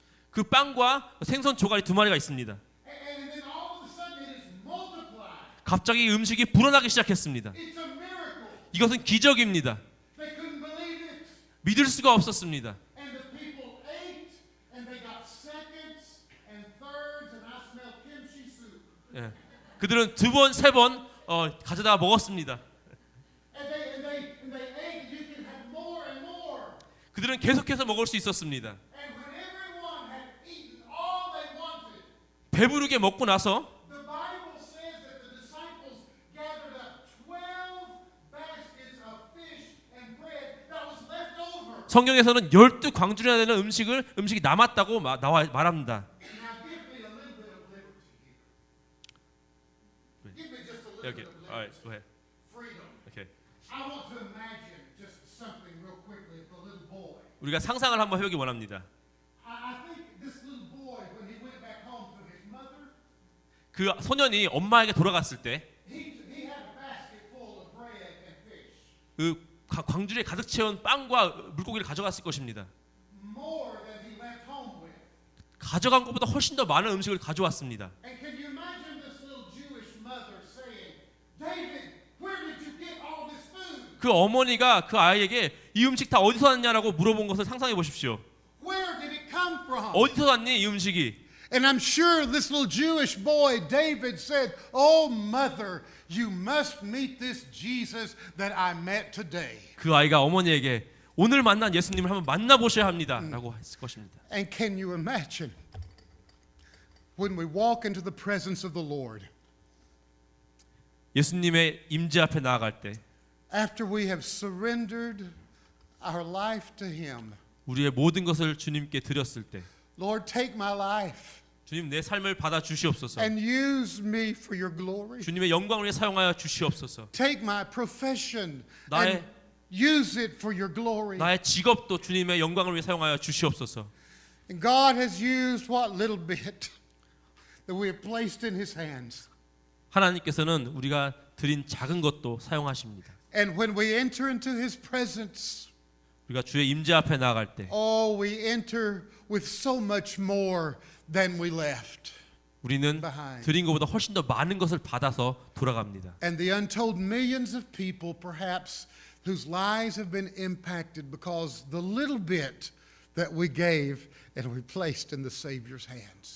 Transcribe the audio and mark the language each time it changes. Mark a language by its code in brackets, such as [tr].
[ko] 그 빵과 생선 조각이 2마리가 있습니다. [en] and then all of a sudden it is multiplied. [ko] 갑자기 음식이 불어나기 시작했습니다. [en] It's a miracle. [ko] 이것은 기적입니다. [en] They couldn't believe it. [ko] 믿을 수가 없었습니다. [en] And the people ate, and they got seconds and thirds, and I smell kimchi soup. [ko] 예. 그들은 2번, 3번 가져다가 먹었습니다. [en] And they ate. You can have more and more. [ko] 그들은 계속해서 먹을 수 있었습니다. [en] And when everyone had eaten all they wanted, [ko] 배부르게 먹고 나서 [en] the Bible says that the disciples gathered up 12 baskets of fish and bread that was left over. [ko] 성경에서는 12광주나 되는 음식이 남았다고 말합니다. [en] Now give me a little bit of liberty here. Give me just a little Okay. bit of All right. liberty. Go ahead. Freedom. Okay. I want to imagine just something real quickly of the little boy. [ko] 우리가 상상을 한번 해보기 원합니다. [en] I think this little boy, when he went back home to his mother, [ko] 그 소년이 엄마에게 돌아갔을 때 [en] he had a basket full of bread and fish. [ko] 그 광주리에 가득 채운 빵과 물고기를 가져갔을 것입니다. [en] More than he left home with. [ko] 가져간 것보다 훨씬 더 많은 음식을 가져왔습니다. [en] And can you imagine this little Jewish mother saying, David, where did you get all this food? [ko] 그 어머니가 그 아이에게 이 음식 다 어디서 왔냐라고 물어본 것을 상상해 보십시오. [en] Where did it come from? [ko] 어디서 왔니 이 음식이? [en] And I'm sure this little Jewish boy, David, said, "Oh, mother, you must meet this Jesus that I met today." [ko] 그 아이가 어머니에게 오늘 만난 예수님을 한번 만나보셔야 합니다라고 했을 것입니다. [en] And can you imagine when we walk into the presence of the Lord, [ko] 예수님의 임재 앞에 나아갈 때 [en] after we have surrendered our life to Him, [ko] 우리의 모든 것을 주님께 드렸을 때 [en] Lord, take my life [ko] 주님 내 삶을 받아 주시옵소서. [en] and use me for your glory. [ko] 주님의 영광을 위해 사용하여 주시옵소서. [en] Take my profession [ko] 나의- [en] and use it for your glory. [ko] 나의 직업도 주님의 영광을 위해 사용하여 주시옵소서. [en] And God has used what little bit that we have placed in His hands. [ko] 하나님께서는 우리가 드린 작은 것도 사용하십니다. [en] And when we enter into His presence, [ko] 우리가 주의 임재 앞에 나아갈 때 [en] oh, we enter with so much more than we left. [ko] 우리는 [en] behind. [ko] 드린 것보다 훨씬 더 많은 것을 받아서 돌아갑니다. [en] And the untold millions of people, perhaps, whose lives have been impacted because the little bit that we gave and we placed in the Savior's hands.